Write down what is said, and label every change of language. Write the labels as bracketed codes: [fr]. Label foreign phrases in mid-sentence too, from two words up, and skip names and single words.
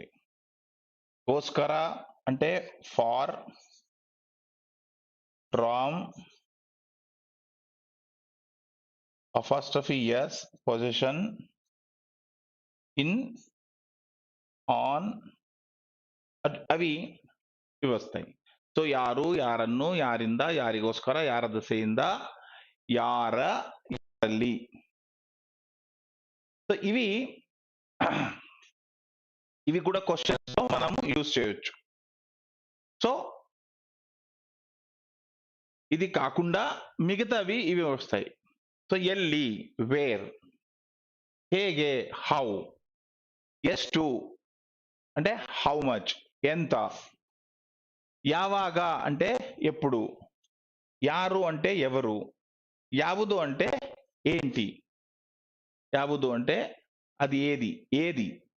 [te] కోస్కర అంటే [en] for, from, apostrophe s, position, in, on, [te] అవి ఇవి వస్తాయి. [kn] సో ಯಾರು, ಯಾರನ್ನು, ಯಾರಿಂದ, ಯಾರಿಗೋಸ್ಕರ, ಯಾರ ದೆಸೆಯಿಂದ, ಯಾರ, ಯಾರಲ್ಲಿ. [te] సో ఇవి కూడా క్వశ్చన్స్ లో మనం యూజ్ చేయొచ్చు. సో ఇది కాకుండా మిగతావి ఇవి వస్తాయి. సో ఎಲ್ಲಿ, వేర్, ಹೇಗೆ, హౌ, ಎಷ್ಟು అంటే [en] how much, [te] ఎంత, యావాగా అంటే ఎప్పుడు, యారు అంటే ఎవరు, యాವುದು అంటే ఏంటి, యాವುದು అంటే అది ఏది.